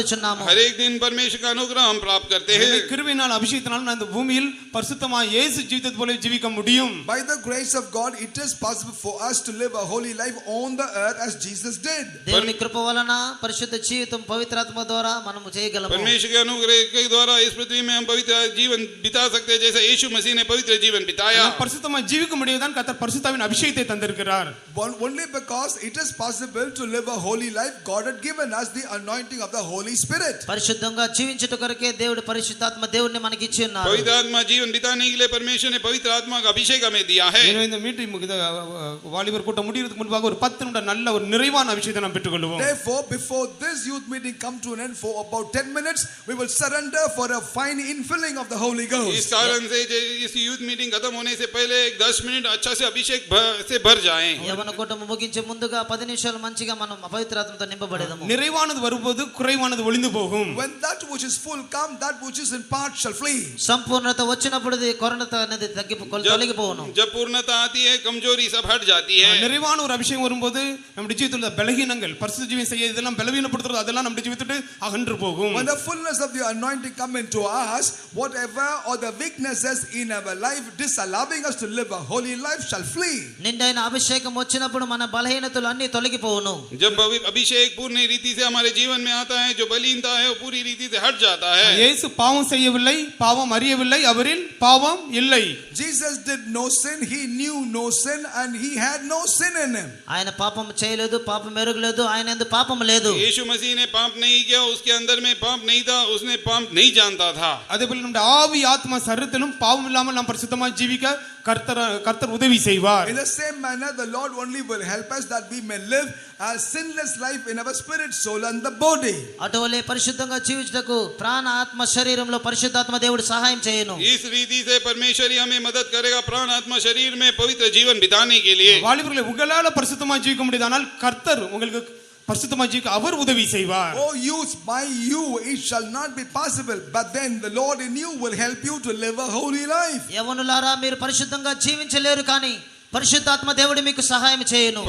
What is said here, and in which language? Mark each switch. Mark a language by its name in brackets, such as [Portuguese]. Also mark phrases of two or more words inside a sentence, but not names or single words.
[Telugu] ఉన్నాము. [Hindi] हर एक दिन परमेश्वर का अनुग्रह हम प्राप्त करते हैं. [Tamil] கிருபையினால் அபிஷேகத்தினால் நான் இந்த பூமியில் பரிசுத்தமாய் இயேசு ஜீவித்தது போல ஜீவிக்க முடியும். [English] By the grace of God, it is possible for us to live a holy life on the earth as Jesus did. [Telugu] దేవుని కృప వలన పరిశుద్ధ జీవితం పవిత్రాత్మ ద్వారా మనము చేయగలము. [Hindi] परमेश्वर के अनुग्रह के द्वारा इस पृथ्वी में हम पवित्र जीवन बिता सकते हैं, जैसे यीशु मसीह ने पवित्र जीवन बिताया. [Tamil] பரிசுத்தமாய் ஜீவிக்க முடியதான் கர்த்தர் பரிசுத்தாவின் அபிஷேகத்தை தந்திருக்கிறார். [English] Only because it is possible to live a holy life, God had given us the anointing of the Holy Spirit. [Telugu] పరిశుద్ధంగా జీవించుట కొరకే దేవుడు పరిశుద్ధాత్మ దేవుడిని మనకి ఇచ్చి ఉన్నారు. [Hindi] पवित्र आत्मा जीवन बिताने के लिए परमेश्वर ने पवित्र आत्मा का अभिषेक हमें दिया है. [Tamil] இந்த மீட்டிங் வாலிபர் கூட்டம் முடியறதுக்கு முன்பாக ஒரு 10 நிமிடம் நல்ல ஒரு நிறைவான அபிஷேகத்தை நாம் பெற்றுக்கொள்வோம். [English] Therefore, before this youth meeting come to an end, for about 10 minutes we will surrender for a fine infilling of the Holy Ghost. [Hindi] इस कारण से इस [English] youth meeting [Hindi] खत्म होने से पहले 10 मिनट अच्छा से अभिषेक से भर जाएं. [Telugu] యవన కూటము ముగించే ముందుగా 10 నిమిషాలు మంచిగా మనం పవిత్రాత్మతో నింపబడేదము. [Tamil] நிறைவானது வரும்போது குறைவானது ஒளிந்து போகும். [English] When that which is full come, that which is in part shall flee. [Telugu] సంపూర్ణత వచ్చినప్పుడు కొరత అనేది తొలగిపోవును. [Hindi] जब पूर्णता आती है कमजोरी सब हट जाती है. [Tamil] நிறைவான ஒரு அபிஷேகம் வரும்போது நம்முடைய ஜீவிதத்தில் உள்ள பலவீனங்கள் பரிசுத்த ஜீவன் செய்ய இதெல்லாம் பலவீனப்படுத்துறது அதெல்லாம் நம்முடைய ஜீவிதத்தை அகன்று போகும். [English] When the fullness of the anointing come into us, whatever or the weaknesses in our life disallowing us to live a holy life shall flee. [Telugu] నిండైన అభిషేకం వచ్చినప్పుడు మన బలహీనతలు అన్ని తొలగిపోవును. [Hindi] जब अभिषेक पूर्ण रीति से हमारे जीवन में आता है, जो बलहीनता है वो पूरी रीति से हट जाता है. [Tamil] இயேசு பாவம் செய்யவில்லை, பாவம் அறியவில்லை, அவரில் பாவம் இல்லை. [English] Jesus did no sin, he knew no sin, and he had no sin in him. [Telugu] ఆయన పాపం చేయలేదు, పాపం ఎరుగలేదు, ఆయన యందు పాపం లేదు. [Hindi] यीशु मसीह ने पाप नहीं किया, उसके अंदर में पाप नहीं था, उसने पाप नहीं जानता था. [Tamil] அதேபோல நம்முடைய ஆவி ஆத்மா சரீரத்திலும் பாவம் இல்லாமல் நாம் பரிசுத்தமாய் ஜீவிக்க கர்த்தர் உதவி செய்வார். [English] In the same manner, the Lord only will help us that we may live a sinless life in our spirit, soul and the body. [Telugu] అటువలే పరిశుద్ధంగా జీవించుటకు ప్రాణ ఆత్మ శరీరంలో పరిశుద్ధాత్మ దేవుడు సహాయం చేయను. [Hindi] इस रीति से परमेश्वर ही हमें मदद करेगा प्राण आत्मा शरीर में पवित्र जीवन बिताने के लिए. [Tamil] வாலிபர்களே உங்களால பரிசுத்தமாய் ஜீவிக்க முடியாதனால் கர்த்தர் உங்களுக்கு பரிசுத்தமாய் ஜீவிக்க அவர் உதவி செய்வார். [English] Oh youth, by you it shall not be possible, but then the Lord in you will help you to live a holy life. [Telugu] యవనులారా మీరు పరిశుద్ధంగా జీవించలేరు, కానీ పరిశుద్ధాత్మ దేవుడు మీకు సహాయం చేయను.